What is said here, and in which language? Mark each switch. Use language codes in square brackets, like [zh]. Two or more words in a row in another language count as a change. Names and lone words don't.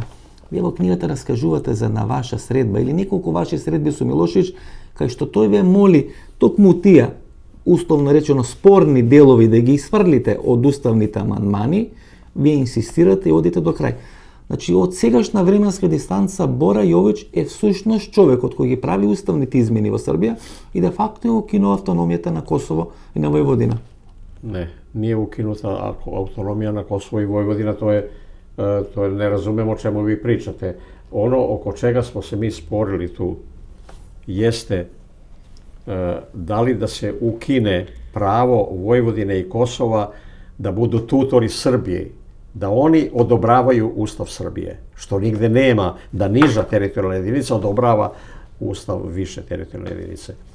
[mk] Вие во книгата раскажувате за една ваша средба или неколку ваши средби со Милошевиќ, кај што тој ве моли токму тие, условно речено, спорни делови да ги изфрлите од уставните амандмани, вие инсистирате и одите до крај. Значи, од сегашна временска дистанца Бора Јович е всушност човекот кој ги прави уставните измени во Србија и де факто е укинува автономијата на Косово и на Војводина. [sr] Не, nije ukinuta autonomija na Kosovo i Vojvodina, to je ne razumem o čemu vi pričate. Ono oko čega smo se mi sporili tu jeste da li da se ukine pravo Vojvodine i Kosova da budu tutori Srbije, da oni odobravaju Ustav Srbije, što nigde nema, da niža teritorijalna jedinica odobrava Ustav više teritorijalne jedinice.